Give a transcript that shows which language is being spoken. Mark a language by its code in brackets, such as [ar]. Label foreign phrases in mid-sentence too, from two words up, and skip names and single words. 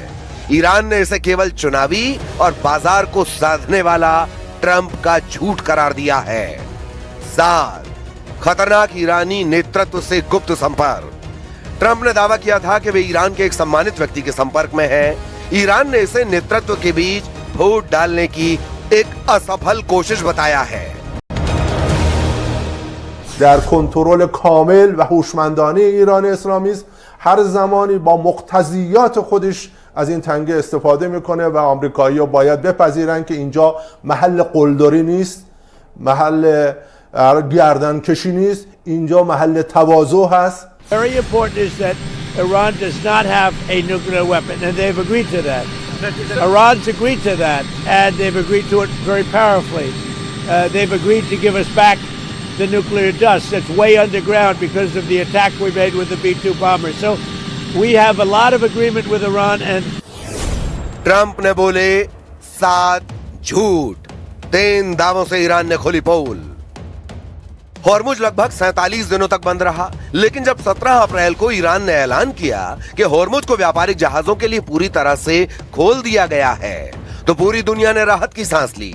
[hi] ईरान ने इसे केवल चुनावी और बाजार को साधने वाला ट्रंप का झूठ करार दिया है। 7. खतरनाक ईरानी नेतृत्व से गुप्त संपर्क। ट्रंप ने दावा किया था कि वे ईरान के एक सम्मानित व्यक्ति के संपर्क में हैं। ईरान ने इसे नेतृत्व के बीच फूट डालने की एक असफल कोशिश बताया है। [fa] در کنترل کامل و هوشمندانه ایران اسلامی است، هر زمانی با مقتضیات خودش از این تنگه استفاده میکنه و آمریکایی‌ها باید بپذیرن که اینجا محل قلدری نیست، محل گردنکشی نیست، اینجا محل تواضع هست. [en] Very important is that Iran does not have a nuclear weapon, and they've agreed to that. Iran's agreed to that, and they've agreed to it very powerfully. They've agreed to give us back the nuclear dust that's way underground because of the attack we made with the B-2 bombers. So we have a lot of agreement with Iran, and [hi] ट्रंप ने बोले 7 झूठ, 3 दावों से ईरान ने खोली पोल। हॉर्मुज लगभग 47 दिनों तक बंद रहा, लेकिन जब 17 अप्रैल को ईरान ने ऐलान किया कि हॉर्मुज को व्यापारिक जहाजों के लिए पूरी तरह से खोल दिया गया है, तो पूरी दुनिया ने राहत की सांस ली।